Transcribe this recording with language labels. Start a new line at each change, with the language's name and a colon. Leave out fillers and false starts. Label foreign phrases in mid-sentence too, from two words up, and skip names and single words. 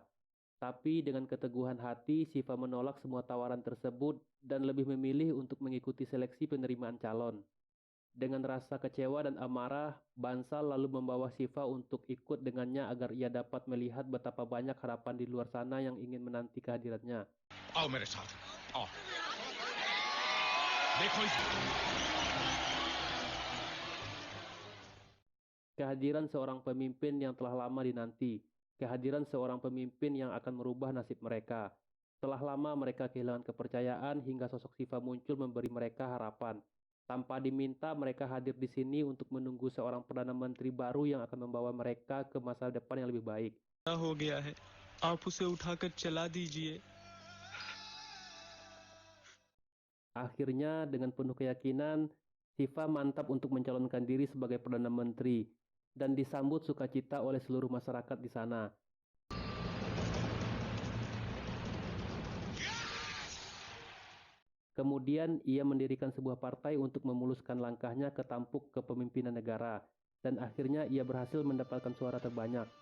Indonesian: Tapi dengan keteguhan hati, Siva menolak semua tawaran tersebut dan lebih memilih untuk mengikuti seleksi penerimaan calon. Dengan rasa kecewa dan amarah, Bansal lalu membawa Siva untuk ikut dengannya agar ia dapat melihat betapa banyak harapan di luar sana yang ingin menanti kehadirannya.
Hindi: आओ मेरे साथ आओ देखो इस
Indonesian: Kehadiran seorang pemimpin yang telah lama dinanti. Kehadiran seorang pemimpin yang akan merubah nasib mereka. Telah lama mereka kehilangan kepercayaan hingga sosok Siva muncul memberi mereka harapan. Tanpa diminta, mereka hadir di sini untuk menunggu seorang Perdana Menteri baru yang akan membawa mereka ke masa depan yang lebih baik.
Hindi: हो गया है आप उसे उठाकर चला दीजिए
Indonesian: Akhirnya, dengan penuh keyakinan, Siva mantap untuk mencalonkan diri sebagai Perdana Menteri dan disambut sukacita oleh seluruh masyarakat di sana. Kemudian ia mendirikan sebuah partai untuk memuluskan langkahnya ke tampuk kepemimpinan negara, dan akhirnya ia berhasil mendapatkan suara terbanyak.